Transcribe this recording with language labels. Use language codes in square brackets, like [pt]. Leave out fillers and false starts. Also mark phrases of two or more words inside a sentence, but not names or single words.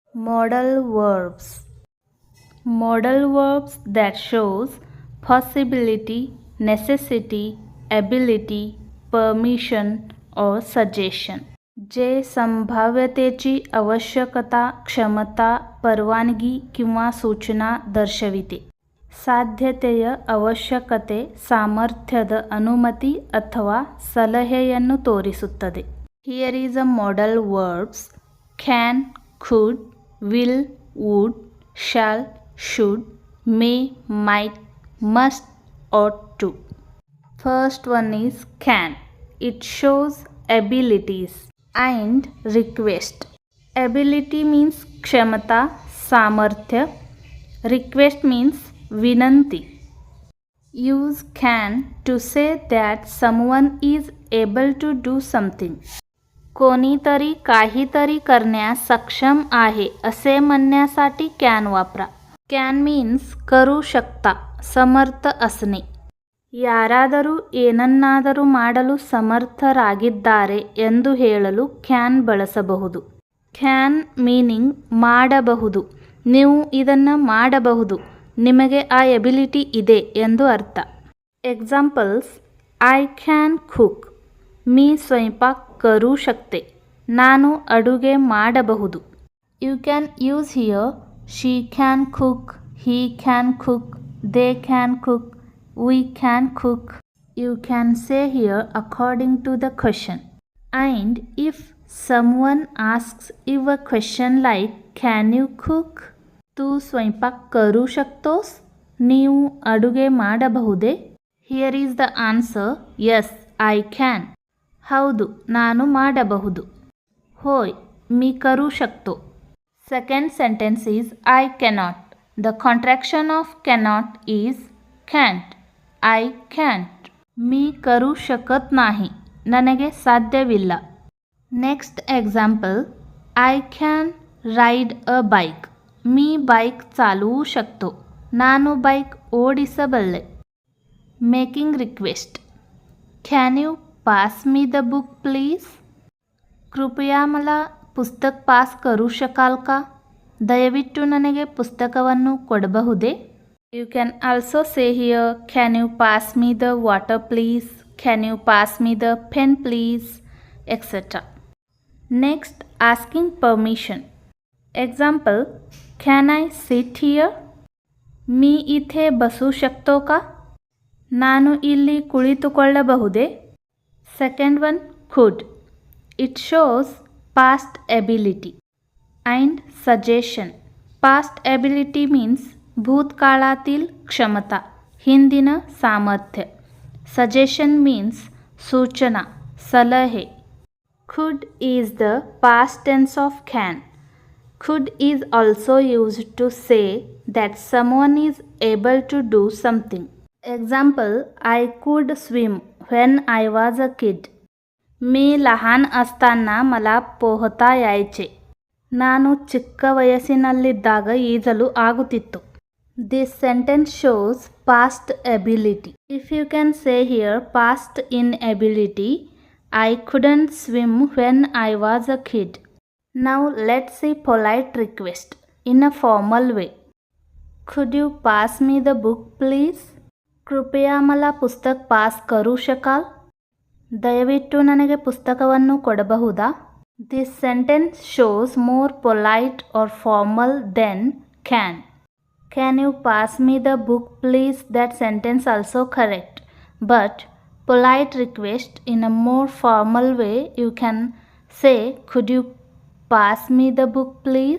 [en] Modal verbs. Modal verbs that shows possibility, necessity, ability, permission or suggestion. [mr] जे संभाव्यतेची आवश्यकता, क्षमता, परवानगी किंवा सूचना दर्शविते. [kn] ಸಾಧ್ಯತೆಯ ಅವಶ್ಯಕತೆ, ಸಾಮರ್ಥ್ಯದ ಅನುಮತಿ ಅಥವಾ ಸಲಹೆಯನ್ನು ತೋರಿಸುತ್ತದೆ. [en] here is a modal verbs can, could, will, would, shall, should, may, might, must, ought to. First one is can. It shows abilities and request. Ability means [kn] ಕ್ಷಮತಾ, ಸಾಮರ್ಥ್ಯ. [en] Request means विनंती. Use can to say that someone is able to do something. [mr] कोणीतरी काहीतरी करण्यास सक्षम आहे असे म्हणण्यासाठी can वापरा. [en] Can means [mr] करू शकता, ಸಮರ್ಥ असणे. [kn] ಯಾರಾದರೂ ಏನನ್ನಾದರೂ ಮಾಡಲು ಸಮರ್ಥರಾಗಿದ್ದಾರೆ ಎಂದು ಹೇಳಲು can ಬಳಸಬಹುದು. [en] Can meaning [kn] ಮಾಡಬಹುದು, ನೀವು ಇದನ್ನು ಮಾಡಬಹುದು, ನಿಮಗೆ ಆ ಎಬಿಲಿಟಿ ಇದೆ ಎಂದು ಅರ್ಥ. [en] examples: I can cook, [mr] मी स्वयंपाक करू शकते, [kn] ನಾನು ಅಡುಗೆ ಮಾಡಬಹುದು. [en] you can use here she can cook, he can cook, they can cook, we can cook. you can say here according to the question. and if someone asks you a question like can you cook, [mr] तू स्वयंपाक करू शकतोस, [kn] ನೀವು ಅಡುಗೆ ಮಾಡಬಹುದೇ? [en] here is the answer yes I can. [kn] ಹೌದು, ನಾನು ಮಾಡಬಹುದು. [mr] होय, मी करू शकतो. [en] Second sentence is I cannot. The contraction of cannot is can't. I can't. [mr] मी करू शकत नाही, [kn] ನನಗೆ ಸಾಧ್ಯವಿಲ್ಲ. [en] Next example, I can ride a bike. [mr] मी बाईक चालवू शकतो, [kn] ನಾನು ಬೈಕ್ ಓಡಿಸಬಲ್ಲೆ. [en] making request. can you pass me the book please. [mr] कृपया मला पुस्तक ಪಾಸ್ करू शकाल का. [kn] ದಯವಿಟ್ಟು ನನಗೆ ಪುಸ್ತಕವನ್ನು ಕೊಡಬಹುದೇ? [en] you can also say here can you pass me the water please, can you pass me the pen please, etcetera. next, asking permission. एक्झाम्पल, can I sit here. [mr] मी इथे बसू शकतो का. [kn] ನಾನು ಇಲ್ಲಿ ಕುಳಿತುಕೊಳ್ಳಬಹುದೇ? [en] second one, could. it shows past ability. and suggestion. past ability means [mr] भूतकाळातील क्षमता, [kn] ಹಿಂದಿನ ಸಾಮರ್ಥ್ಯ. [en] suggestion means सूचना, [kn] ಸಲಹೆ. [en] could is the past tense of can. Could is also used to say that someone is able to do something. Example, I could swim when I was a kid. [mr] मी लहान असताना मला पोहता यायचे. [kn] ನಾನು ಚಿಕ್ಕ ವಯಸ್ಸಿನಲ್ಲಿದ್ದಾಗ ಈಜಲು ಆಗುತ್ತಿತ್ತು. [en] This sentence shows past ability. If you can say here past inability, I couldn't swim when I was a kid. Now let's see polite request in a formal way. Could you pass me the book please? [mr] कृपया मला पुस्तक ಪಾಸ್ करू शकाल. [kn] ದಯವಿಟ್ಟು ನನಗೆ ಪುಸ್ತಕವನ್ನು ಕೊಡಬಹುದಾ? [en] This sentence shows more polite or formal than can. Can you pass me the book please? That sentence also correct. But polite request in a more formal way you can say could you pass me the book please?